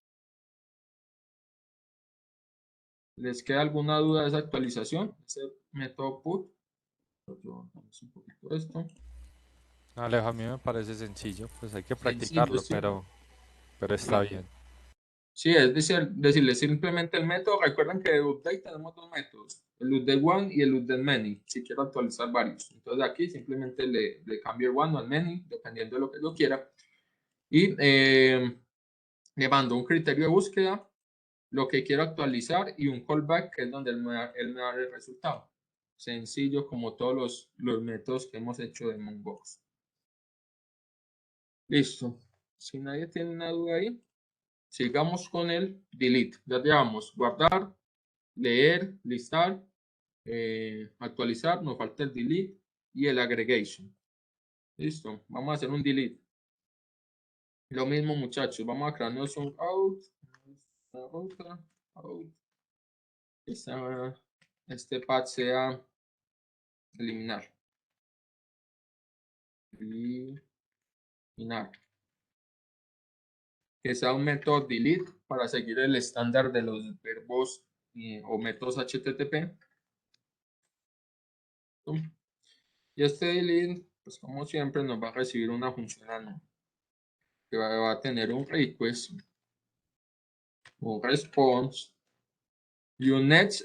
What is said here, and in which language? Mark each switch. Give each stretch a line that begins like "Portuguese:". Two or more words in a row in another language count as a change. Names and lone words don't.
Spanish: ¿Les queda alguna duda de esa actualización? Ese método put. Yo, vamos un poquito esto. Alejo, a mí me parece sencillo, pues hay que Sencillo, practicarlo, ¿sí? pero está Claro. bien. Sí, es decirle simplemente el método. Recuerden que de update tenemos dos métodos, el
English: update one
Spanish: y el
English: update many,
Spanish: si quiero actualizar varios. Entonces aquí simplemente le cambio el one o el many, dependiendo de lo que yo quiera. Y le mando un criterio de búsqueda, lo que quiero actualizar y un callback, que es donde él me da el resultado. Sencillo como todos los métodos que hemos hecho de Mongoose. Listo. Si nadie tiene una duda ahí, sigamos con el delete. Ya llevamos guardar, leer, listar, actualizar, nos falta el delete y el aggregation. Listo, vamos a hacer un delete. Lo mismo, muchachos, vamos a crearnos un out, out. Este path sea eliminar. Eliminar. Que sea un método delete para seguir el estándar de los verbos o métodos HTTP. Y este delete, pues como siempre, nos va a recibir una función anual que va a tener un request, un response y un next.